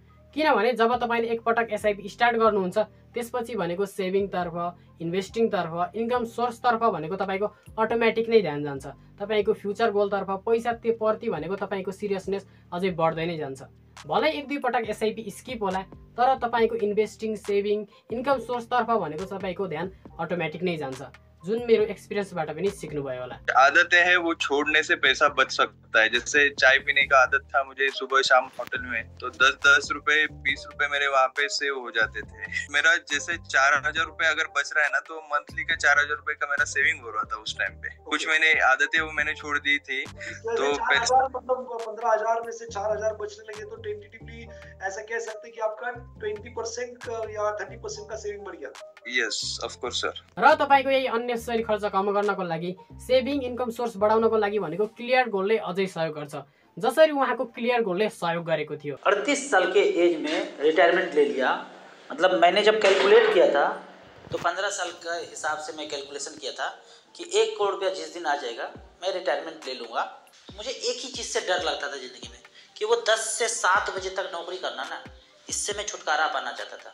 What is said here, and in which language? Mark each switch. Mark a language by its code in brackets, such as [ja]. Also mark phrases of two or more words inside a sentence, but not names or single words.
[ne] किनभने जब तपाईँले एकपटक एसआइपी स्टार्ट गर्नुहुन्छ त्यसपछि भनेको सेभिङतर्फ, इन्भेस्टिङतर्फ, [en] income sourceतर्फ [ne] भनेको तपाईँको अटोमेटिक नै ध्यान जान्छ। तपाईँको [en] future goalतर्फ [ne] पैसा त्यो प्रति भनेको तपाईँको सिरियसनेस अझै बढ्दै नै जान्छ। भलै 1-2 पटक एसआइपी स्किप होला तर तपाईँको इन्भेस्टिङ, सेभिङ, [en] income sourceतर्फ [ne] भनेको तपाईँको ध्यान अटोमेटिक नै जान्छ, जुन मेरो एक्सपिरियंसबाट पनि सिक्नुभयो होला। [hi] आदतें हैं वो छोड़ने से पैसा बच सकता है। जैसे चाय पीने का आदत था मुझे सुबह शाम होटल में, तो 10-10 रुपए 20 रुपए मेरे वहाँ पे सेव हो जाते थे। मेरा जैसे 4000 रुपए अगर बच रहा है ना, तो मंथली का 4000 रुपए का मेरा सेविंग हो रहा था उस टाइम पे। कुछ मैंने आदतें वो मैंने छोड़ दी थी, तो 15,000 में से 4000 बचने लगे तो टेंटेटिवली ऐसा कह सकते कि आपका 20% या 30% का सेविंग बढ़ गया। [en] yes of course sir. [ne] र तपाईको यही अननेसेसरी खर्च कम गर्नको लागि, [en] saving income source [ne] बढाउनको लागि भनेको [en] clear goalले [ne] अझै सहयोग गर्छ, जसरी उहाँको [en] clear goalले [ne] सहयोग गरेको थियो। [hi] 38 साल के एज में रिटायरमेंट ले लिया। मतलब मैंने जब कैलकुलेट किया था तो 15 साल का हिसाब से मैं कैलकुलेशन किया था कि 1 करोड़ रुपया जिस दिन आ जाएगा मैं रिटायरमेंट ले लूँगा। मुझे एक ही चीज़ से डर लगता था ज़िंदगी में कि वो 10 से 7 बजे तक नौकरी करना ना, इससे मैं छुटकारा पाना चाहता था।